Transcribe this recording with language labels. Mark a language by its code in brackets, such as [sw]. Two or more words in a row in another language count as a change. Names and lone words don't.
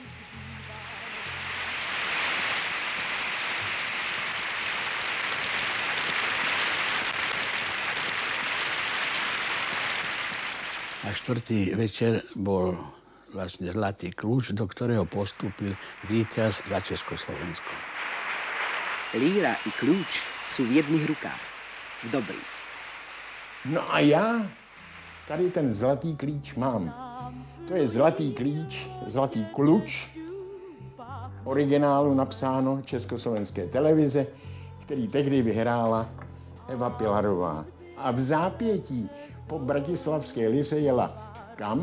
[sk] A štvrtý večer bol vlastne Zlatý kľúč, do ktorého postúpil víťaz za Československo. Líra i kľúč sú v jedných rukách. V dobrých. [cs] No a já tady ten zlatý klíč mám. To je zlatý klíč, zlatý kluč, originálu napsáno Československé televize, který tehdy vyhrála Eva Pilarová. A v zápětí po Bratislavské liře jela kam?